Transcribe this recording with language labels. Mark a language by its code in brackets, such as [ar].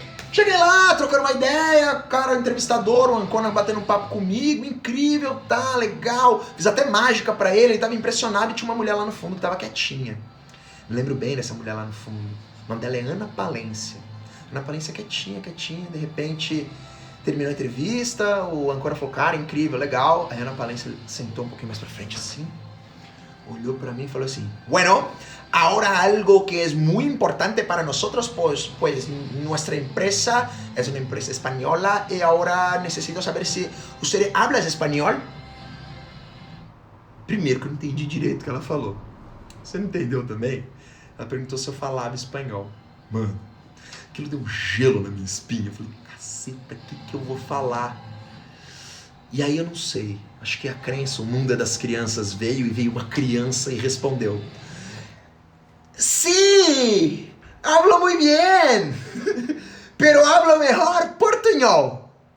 [pt] Cheguei lá, trocando uma ideia, cara, o entrevistador, o Ancona batendo um papo comigo, incrível, tá, legal. Fiz até mágica pra ele tava impressionado e tinha uma mulher lá no fundo que tava quietinha. Me lembro bem dessa mulher lá no fundo. O nome dela é Ana Palência. Ana Palência quietinha, de repente... Terminou a entrevista, o Ancona falou: cara, incrível, legal. Aí a Ana Palência sentou um pouquinho mais pra frente assim, olhou pra mim e falou assim: [es] bueno, ahora algo que es muy importante para nosotros, pues nuestra empresa es una empresa española y ahora necesito saber si usted habla español. [pt] Primeiro que eu não entendi direito o que ela falou. Você não entendeu também? Ela perguntou se eu falava espanhol. Mano, aquilo deu um gelo na minha espinha. Eu falei: caceta, o que eu vou falar? E aí eu não sei, acho que a crença, o mundo é das crianças veio uma criança e respondeu: [es] sí, hablo muy bien, pero hablo mejor portuñol.